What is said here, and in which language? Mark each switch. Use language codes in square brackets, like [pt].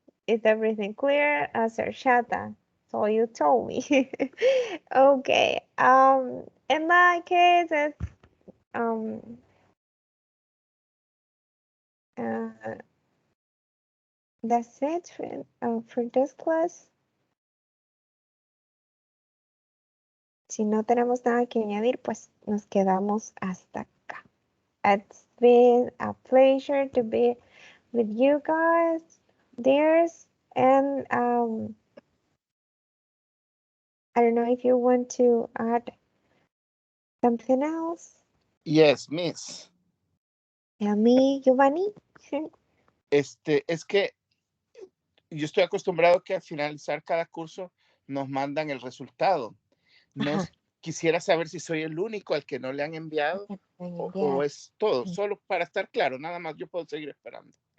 [en] Is everything clear? Shata. So you told me. Okay. In my case, it's uh, that's it for this class. [es] Si no tenemos nada que añadir, pues nos quedamos hasta acá. [en] It's been a pleasure to be with you guys, dears, and I don't know if you want to add something else. Yes, Miss. [es] A mí, Giovanni. Es que yo estoy acostumbrado que al finalizar cada curso nos mandan el resultado. No quisiera saber si soy el único al que no le han enviado o es todo, solo para estar claro, nada más yo puedo seguir esperando.